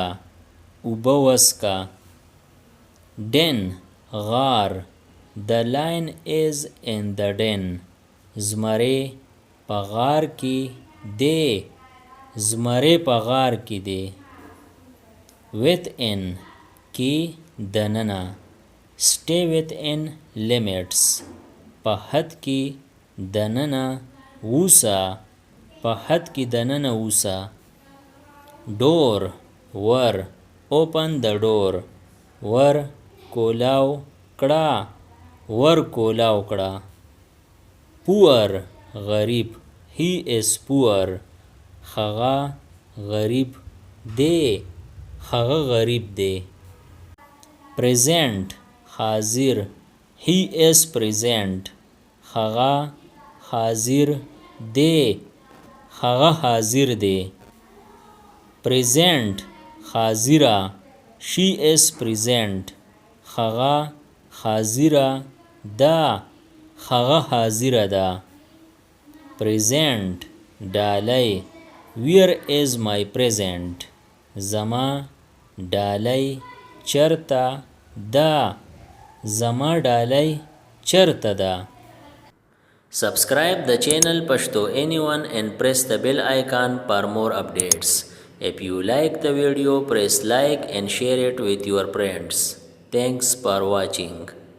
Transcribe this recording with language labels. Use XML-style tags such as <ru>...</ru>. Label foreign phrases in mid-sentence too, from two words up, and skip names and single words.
<ps>اوبا وسکا. den غار.</ps> <en>the lion is in the den.</en> <ps>زمری په غار کې دی. زمری په غار کې دی. within کې دننه.</ps> <en>stay within limits.</en> <ps>په حد کې دننه ووسه. په حد کې دننه ووسه. door ور.</ps> <en>open the door.</en> <ps>ور کولاو کړه. ور کولاو کړه. poor غریب.</ps> <en>he is poor.</en> <ps>هغه غریب دی. هغه غریب دی. present حاضر.</ps> <en>he is present.</en> <ps>هغه حاضر دی. هغه حاضر دی. present حاضره.</ps> <en>she is present.</en> <ps>هغه حاضره ده. هغه حاضره ده. present ډالۍ.</ps> <en>where is my present.</en> <ps>زما ډالۍ چرته ده. زما ډالۍ چرته ده.</ps> <en>Subscribe the channel Pashto Anyone and press the bell icon for more updates. If you like the video, press like and share it with your friends. Thanks for watching.</en>